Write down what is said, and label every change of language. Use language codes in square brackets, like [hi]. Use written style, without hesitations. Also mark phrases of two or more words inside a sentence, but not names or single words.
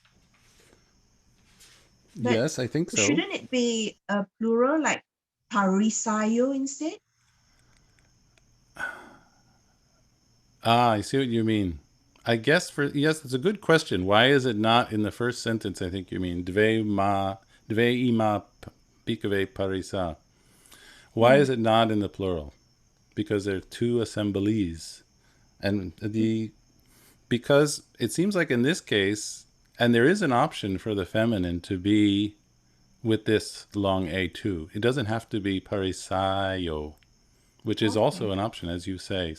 [en] But yes, I think so. Shouldn't it be a plural, like parisayo instead? I see what you mean. I guess yes, it's a good question. Why is it not in the first sentence? I think you mean dve ima pikave parisa. Why is it not in the plural? Because there are two assemblies, and because it seems like in this case, and there is an option for the feminine to be with this long a too. It doesn't have to be parisayo, which is also an option, as you say.